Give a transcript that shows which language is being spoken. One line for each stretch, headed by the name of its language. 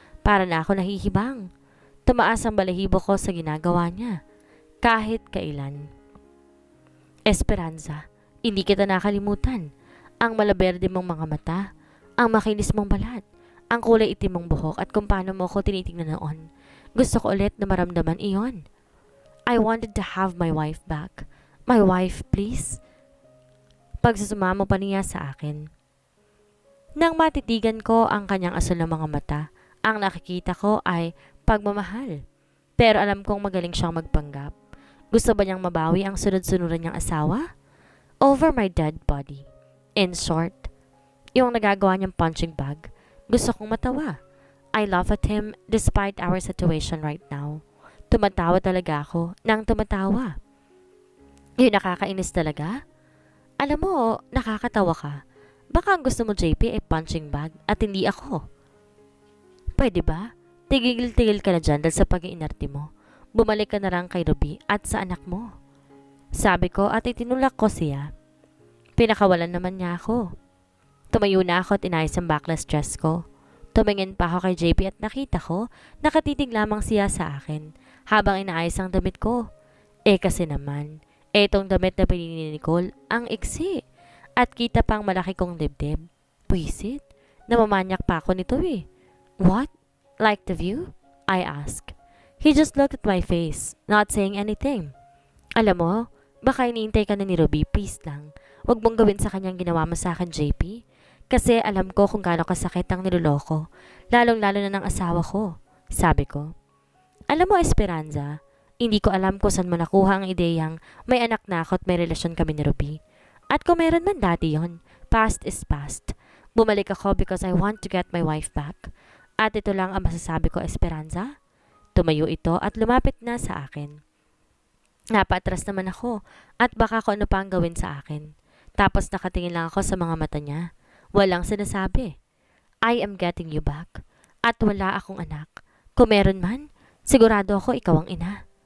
Filipino: Para na ako nahihibang. Tumaas ang balahibo ko sa ginagawa niya. Kahit kailan. Esperanza, hindi kita nakalimutan. Ang malaberde mong mga mata, ang makinis mong balat, ang kulay itim mong buhok at kung paano mo ako tinitingnan noon. Gusto ko ulit na maramdaman iyon.
English: I wanted to have my wife back. My wife, please.
Filipino: Pagsusumamo pa niya sa akin. Nang matitigan ko ang kanyang asul na mga mata, ang nakikita ko ay pagmamahal. Pero alam kong magaling siyang magpanggap. Gusto ba niyang mabawi ang sunod-sunuran niyang asawa?
English: Over my dead body. In short,
Filipino: yung nagagawa niyang punching bag, gusto kong matawa.
English: I laugh at him despite our situation right now.
Filipino: Tumatawa talaga ako nang tumatawa. Yung nakakainis talaga? Alam mo, nakakatawa ka. Baka ang gusto mo, JP, ay punching bag at hindi ako. Pwede ba? Tigil-tigil ka na dyan dahil sa pag-iinarte mo. Bumalik ka na lang kay Ruby at sa anak mo. Sabi ko at itinulak ko siya. Pinakawalan naman niya ako. Tumayo na ako at inayos ang backless dress ko. Tumingin pa ako kay JP at nakita ko nakatitig lamang siya sa akin habang inaayos ang damit ko. Kasi naman, etong damit na pinili ni Nicole, ang iksi. At kita pang malaki kong dibdib. Puisit, namamanyak pa ako nito eh.
English: What? Like the view? I asked. He just looked at my face, not saying anything.
Filipino: Alam mo, baka iniintay ka na ni Ruby, please lang. Huwag mong gawin sa kanyang ginawa mo sa akin, JP. Kasi alam ko kung gaano kasakit ang niloloko, lalong-lalo na ng asawa ko. Sabi ko. Alam mo, Esperanza, hindi ko alam kung saan mo nakuha ang ideyang may anak na ako at may relasyon kami ni Ruby. At kung meron man dati yon,
English: past is past.
Filipino: Bumalik ako
English: because I want to get my wife back.
Filipino: At ito lang ang masasabi ko, Esperanza. Tumayo ito at lumapit na sa akin. Napatras naman ako at baka ko ano pa ang gawin sa akin. Tapos nakatingin lang ako sa mga mata niya. Walang sinasabi.
English: I am getting you back.
Filipino: At wala akong anak. Kung meron man, sigurado ako ikaw ang ina.